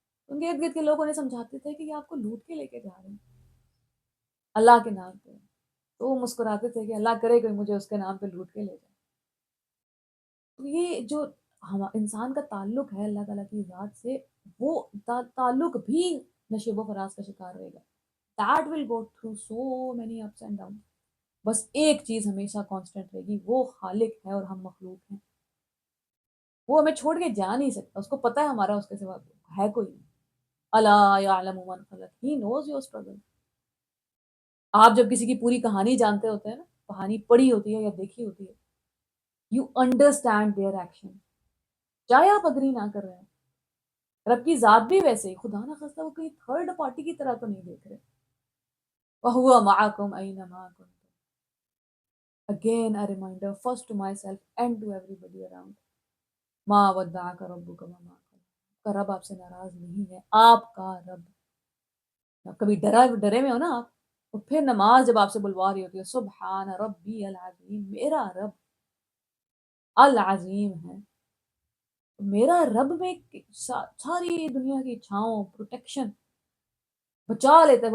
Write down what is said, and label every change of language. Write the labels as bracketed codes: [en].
[ur] ان کے ارد گرد کے لوگ انہیں سمجھاتے تھے کہ یہ آپ کو لوٹ کے لے کے جا رہے ہیں اللہ کے نام پہ. تو وہ مسکراتے تھے کہ اللہ کرے کوئی مجھے اس کے نام پہ لوٹ کے لے جائے. تو یہ جو انسان کا تعلق ہے اللہ تعالیٰ کی ذات سے، وہ تعلق بھی نشیب و فراز کا شکار رہے گا. [en] That will go through so many ups and downs. [ur] بس ایک چیز ہمیشہ کانسٹنٹ رہے گی، وہ خالق ہے اور ہم مخلوق ہیں. وہ ہمیں چھوڑ کے جا نہیں سکتا، اس کو پتہ ہے ہمارا اس کے سوا ہے کوئی نہیں. [ar] الا یعلم من خلق، [en] He knows your struggle. [ur] آپ جب کسی کی پوری کہانی جانتے ہوتے ہیں نا، کہانی پڑھی ہوتی ہے یا دیکھی ہوتی ہے، [en] you understand their action, [ur] چاہے آپ اگری نہ کر رہے ہیں. رب کی ذات بھی ویسے ہی، خدا نہ خواستہ وہ کہیں تھرڈ پارٹی کی طرح تو نہیں دیکھ رہے. [ar] وَهُوَ مَعَكُمْ أَيْنَمَا كُنْتُمْ. [en] Again a reminder, first to myself and to everybody around. [ar] مَا وَدَّعَكَ رَبُّكَ وَمَا قَلَىٰ. [ur] آپ کا رب آپ سے ناراض نہیں ہے، آپ کا رب. آپ کبھی ڈرے میں ہو نا آپ، اور پھر نماز جب آپ سے بلوا رہی ہوتی ہے، [ar] سبحان ربی العظیم، [ur] میرا رب العظیم ہے. میرا رب میں ساری دنیا کی چھاؤں پروٹیکشن بچا لیتا ہے.